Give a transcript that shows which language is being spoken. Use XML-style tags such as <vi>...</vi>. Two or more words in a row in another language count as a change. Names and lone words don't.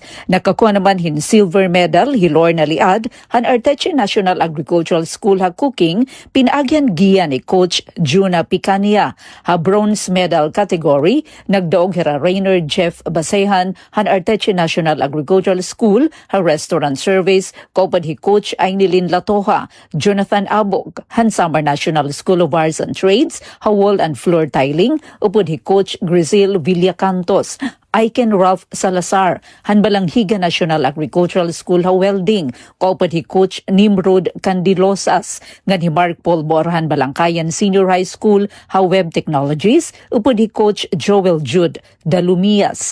<war>Nakakuha naman hin</war> <en>silver medal</en> <war>hi Lorna Liad han Arteche National Agricultural School ha Cooking pinagyan giya ni Coach Juna Picania. Ha</war> <en>bronze medal category</en> <war>nagdaog hira Reynard Jeff Basehan han Arteche National Agricultural School ha Restaurant Service kaupad hi Coach Ainilin Latoha, Jonathan Abog han Samar National School of Arts and Trades ha Wall and Floor Tiling upod hi Coach Grizil Villacantos, Aiken Ralph Salazar, han Balanghiga National Agricultural School ha Welding, kaupad hi Coach Nimrod Candilosas, ngan hi Mark Paul Borhan Balangkayan Senior High School ha Web Technologies, upod hi Coach Joel Jude Dalumias.</war>